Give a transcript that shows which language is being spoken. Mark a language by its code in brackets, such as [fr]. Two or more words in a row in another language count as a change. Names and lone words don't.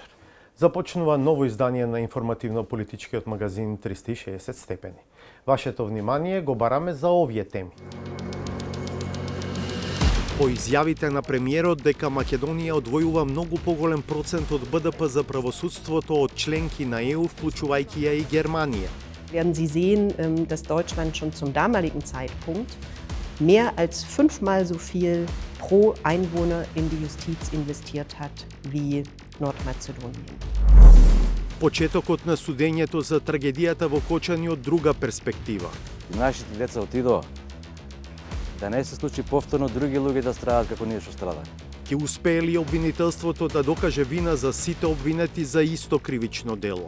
[mk] Започнува ново издание на информативно-политичкиот магазин 360 степени. Вашето внимание го бараме за овие теми. По изјавите на премиерот дека Македонија одвојува многу поголем процент од БДП за правосудството од членки на ЕУ, вклучувајќи ја и Германија. [de] Werden Sie sehen, dass Deutschland schon zum damaligen Zeitpunkt mehr als 5-mal so viel pro Einwohner in die Justiz investiert hat wie Nordmazedonien. [mk] Почетокот на судењето за трагедијата во Кочани од друга перспектива. Нашите деца отидоа да не се случи повторно други луѓе да страдат како ние што страдаме. Ќе успее ли обвинителството да докаже вина за сите обвинети за исто кривично дело?